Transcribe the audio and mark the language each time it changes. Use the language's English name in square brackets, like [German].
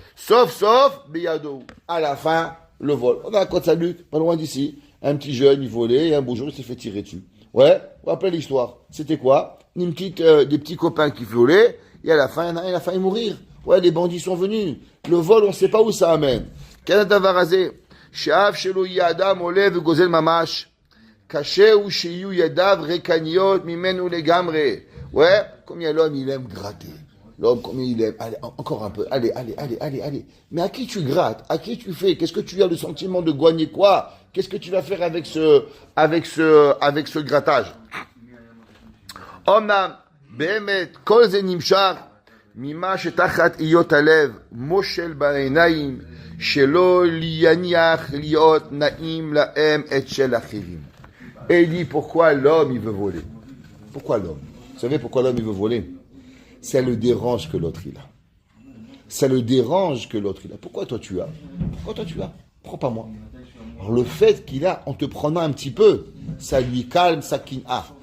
[French] Sauf, Beyado. À la fin, le vol. On a un Côte Salut, pas loin d'ici. Un petit jeune, il volait, et un beau jour, il s'est fait tirer dessus. Ouais, on rappelle l'histoire. C'était quoi? Des petits copains qui volaient, et à la fin, il a failli mourir. Ouais, les bandits sont venus. Le vol, on ne sait pas où ça amène. Quel [Hebrew] הדבר הזה? שאף שלא יהיה אדם עולה וגוזל ממש, קשה הוא שיהיו ידיו ריקניות ממנו לגמרי. [French] Ouais, combien l'homme il aime gratter. L'homme, combien il aime. Allez, encore un peu. Allez. Mais à qui tu grattes? À qui tu fais? Qu'est-ce que tu as le sentiment de gagner quoi? Qu'est-ce que tu vas faire avec ce grattage? [Hebrew] אמנם באמת כל זה נמשך ממה שתחת היות הלב מושל בעיניים שלא יניח להיות נעים להם את של אחרים. [French] Et il dit pourquoi l'homme il veut voler? Pourquoi l'homme? Vous savez pourquoi l'homme il veut voler? Ça le dérange que l'autre il a. Ça le dérange que l'autre il a. Pourquoi toi tu as? Pourquoi toi tu as? Prends pas moi. Alors le fait qu'il a en te prenant un petit peu, ça lui calme sa kin'a.